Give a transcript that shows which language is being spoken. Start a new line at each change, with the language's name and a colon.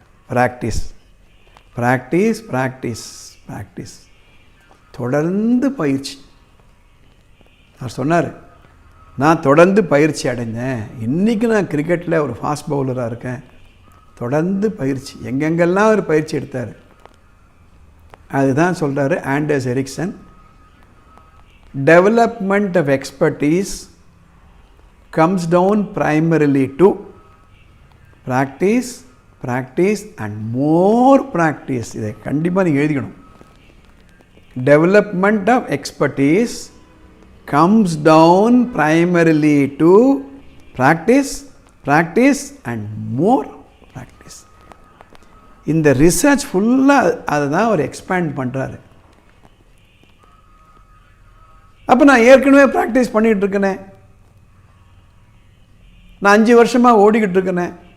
English: practice practice practice practice,
Tamil: தொடர்ந்து பயிற்சி. அவர் சொன்னார், நான் தொடர்ந்து பயிற்சி அடைஞ்சேன், இன்றைக்கி நான் கிரிக்கெட்டில் ஒரு ஃபாஸ்ட் பவுலராக இருக்கேன். தொடர்ந்து பயிற்சி, எங்கெங்கெல்லாம் அவர் பயிற்சி எடுத்தார். அதுதான் சொல்கிறாரு
English: Anders Ericsson, development of expertise comes down primarily to practice, practice and more practice.
Tamil: இதை கண்டிப்பாக நீங்கள் எழுதிக்கணும்.
English: Development of expertise comes down primarily to practice, practice and more practice.
Tamil: இந்த ரிசர்ச் ஃபுல்லாக அதை தான் அவர் எக்ஸ்பேண்ட் பண்ணுறாரு. அப்போ நான் ஏற்கனவே ப்ராக்டிஸ் பண்ணிகிட்டு இருக்கேனே, நான் 5 வருஷமாக ஓடிக்கிட்டு இருக்கேனே.